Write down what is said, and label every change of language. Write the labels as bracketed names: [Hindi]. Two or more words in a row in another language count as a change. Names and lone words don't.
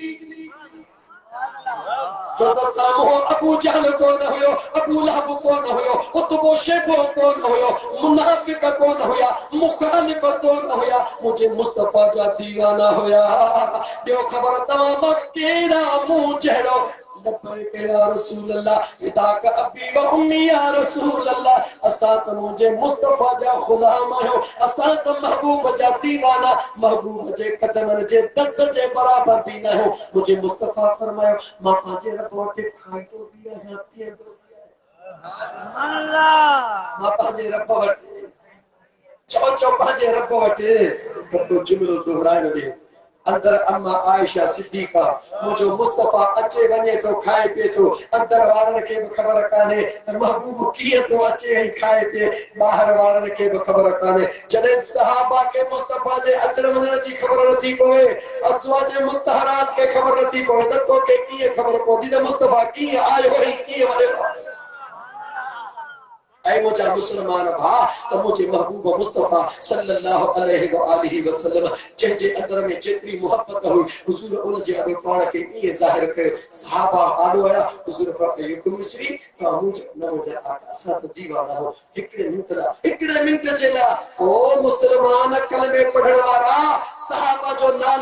[Sindhi] जो त साम्हूं अबू जहल कोन हुयो अबू लहब कोन हुयो उतबो शेबो कोन हुयो मुनाफिक कोन हुया मुखालिफ कोन हुया मुझे मुस्तफा जा दीवाना हुया ॿियो ख़बर तव्हां मां कहिड़ा मुंहुं जहिड़ो [Arabic] لبيك يا رسول الله فداك أبي وأمي يا رسول الله [Sindhi] असां त मुंहिंजे मुस्तफा जा ग़ुलाम आहियूं असां त महबूब जा दीवाना महबूब जे कदमनि जे दस जे बराबर बि न आहियूं मुंहिंजे मुस्तफा फरमायो मां पंहिंजे रब वटि खाईंदो बि आहियां पीअंदो बि आहियां मां पंहिंजे रब वटि चओ पंहिंजे रब वटि हिकु जुमिलो दोहराइणो ॾे अंदर अम्मा आयशा सिद्दीका मुझो मुस्तफा अचे वने तो खाए पे तो अंदर वारन के भी खबर काने महबूब किए तो अचे ही खाए पे बाहर वारन के भी खबर काने जडे सहाबा के मुस्तफा जे अचण वञण जी खबर नथी पवे अज़वाज मुतहरात के खबर नथी पवे त तो के किए खबर पवंदी त मुस्तफा किए आयो ही किए वने ऐ मुझा मुसलमान भा त मुझे महबूब मुस्तफा [Arabic] صلى الله عليه وآله وسلم [Sindhi] जंहिंजे अंदर में जेतिरी मोहब्बत हुई हुजूर उन जे अॻे पाण खे ईअं ज़ाहिर कयो सहाबा आलो आया हुजूर फरमायो मिस्री त मुंहिंजो न मुंहिंजा आका असां त दीवाना हो हिकिड़े मिंट जे लाइ ओ मुसलमान कलमे पढ़ण वारा सहाबा जो नालो